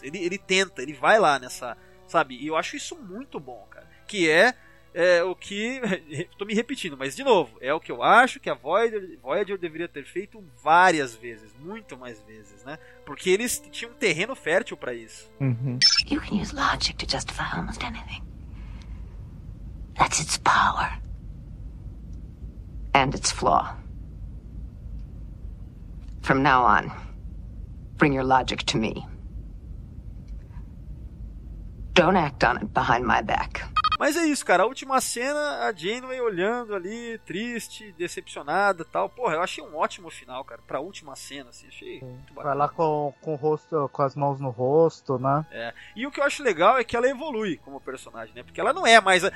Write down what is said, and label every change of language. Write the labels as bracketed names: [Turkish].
[Portuguese] Ele tenta, ele vai lá nessa, sabe? E eu acho isso muito bom, cara. Que é o que, tô me repetindo, mas de novo, é o que eu acho que a Voyager deveria ter feito várias vezes, muito mais vezes, né? Porque eles tinham um terreno fértil pra isso. Uhum. [English] You can use logic to justify almost anything. That's its power. And its flaw. From now on, bring your logic to me. Don't act on it behind my back. [Portuguese] Mas é isso, cara. A última cena, a Janeway olhando ali, triste, decepcionada e tal. Porra, eu achei um ótimo final, cara, pra última cena, assim. Achei muito bacana. Vai lá com o rosto, com as mãos no rosto, né? É. E o que eu acho legal é que ela evolui como personagem, né? Porque ela não é mais...